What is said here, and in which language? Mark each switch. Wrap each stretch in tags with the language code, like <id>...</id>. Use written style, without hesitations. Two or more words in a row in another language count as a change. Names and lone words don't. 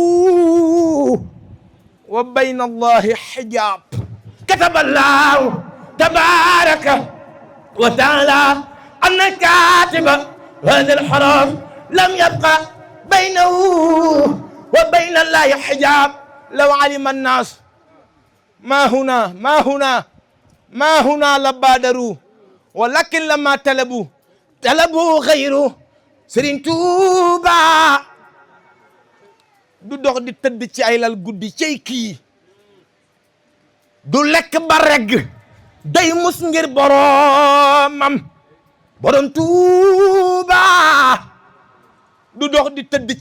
<ar>وبين الله حجاب كتب الله تبارك وتعالى أن كاتب هذه الحروف لم يبقى بينه وبين الله حجاب لو علم الناس ما هنا لبادروا ولكن لما طلبوا غيره Serigne Touba</ar> <wo>du dox di tëdd ci ay lal guddi cey kii du lekk ba regg day mus ngir boromam borom Touba du dox di tëdd ci</wo>